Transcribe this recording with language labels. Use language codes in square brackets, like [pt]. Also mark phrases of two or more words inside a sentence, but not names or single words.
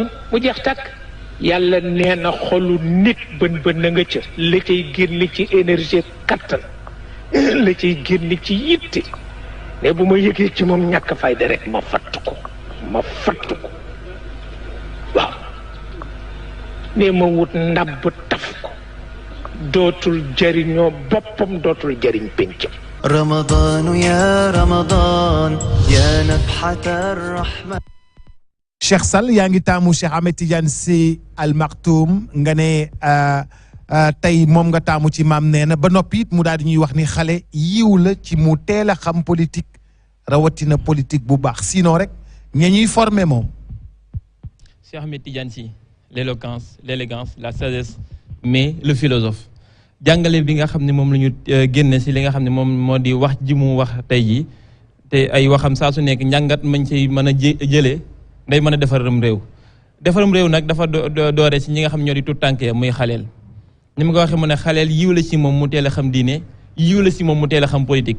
[wo] mu jeex takk yàlla nee na xolu nit bën na nga ca la cay génn ci énergie kattan la cay génn ci yitte ne bu ma yëgee ci moom ñàkk fayda rek ma fatt ko waaw ne ma wut ndabb taf ko dootul jëriñoo boppam dootul jëriñ péncam [ar] رمضان يا رمضان يا نفحة الرحمن [wo] Cheikh Sall yaa ngi taamu Cheikh Ahmed Tidiane Sy Al Maktoum nga ne tey moom nga taamu ci maam nee na ba noppi it mu daal di ñuy wax ni xale yiw la ci mu teel a xam politique rawatina politique bu baax sinon rek ña ñuy formé moom. Cheikh Ahmed Tidiane Sy [fr] l'éloquence l'élégance la sagesse mais le philosophe [wo] jàngale bi nga xam ne moom la ñu génne si li nga xam ne moom moo di wax ji mu wax tey jii te ay waxam saa su nekk njàngat mañ ci mën a jëlee day mën a defaram réew nag dafa doore si ñi nga xam ñoo di tout tànk ya muy xaleel ni ma ko waxee mu ne xaleel yiw la si moom mu teel a xam diine yiw la si moom mu teel a xam politique